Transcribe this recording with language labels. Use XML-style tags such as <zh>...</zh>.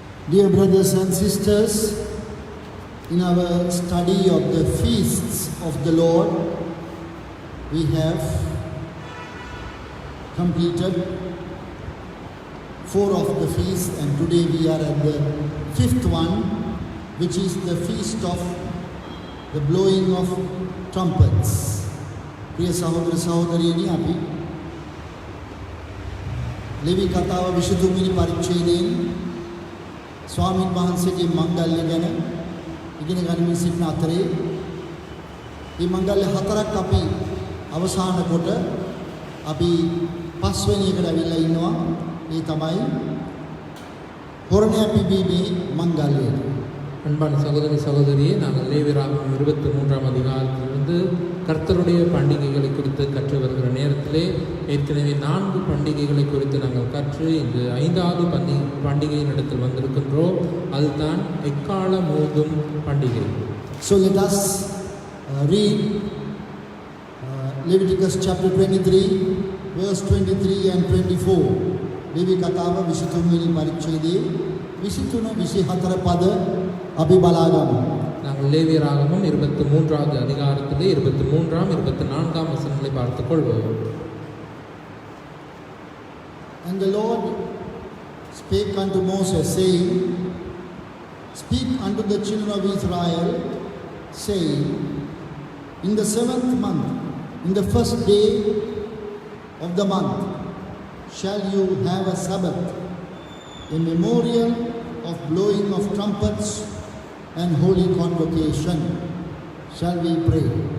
<en>Dear brothers and sisters, in our study of the feasts of the Lord, we have completed 4 of the feasts, and today we are at the 5th one, which is the feast of the blowing of trumpets.</en> <si>Priya sahodara sahodariyani, api Levi Kathawa 23 වෙනි පරිච්ඡේදයෙන් ස්වාමීන් වහන්සේගේ මංගල්‍ය ගැන ඉගෙන ගනිමින් සිටින අතරේ මේ මංගල්‍ය 4ක් අපි අවසන් කොට අපි 5 වෙනි එකට අවිල්ලා ඉන්නවා. ඒ තමයි හොරණය පිබීමේ මංගල්‍යය.</si> <ta>அன்பான சகோதரி சகோதரியே, நாங்கள் லேவியராகமம் 23ஆம் அதிகாரத்திலிருந்து கர்த்தருடைய பண்டிகைகளை குறித்து கற்று வருகிற நேரத்திலே ஏற்கனவே 4 பண்டிகைகளை குறித்து நாங்கள் கற்று இன்று 5வது பண்டிகையின் இடத்தில் வந்திருக்கின்றோம். அதுதான் எக்கால மோதும் பண்டிகை.</ta> <en>So let us read Leviticus chapter 23 verse 23 and 24.</en> <si>Levi Kathawa 23 වෙනි පරිච්ඡේදයේ 23 24 පද අපි බලා ගමු.</si> <ta>நாங்கள் லேவியராகமம் 23வது அதிகாரத்திலே 23ஆம் 24ஆம் வசனங்களை பார்த்துக் கொள்வோம்.</ta> <en>And the Lord spake unto Moses, saying, Speak unto the children of Israel, saying, In the 7th month, in the first day of the month, shall you have a Sabbath, a memorial of blowing of trumpets and holy convocation. Shall we pray?</en>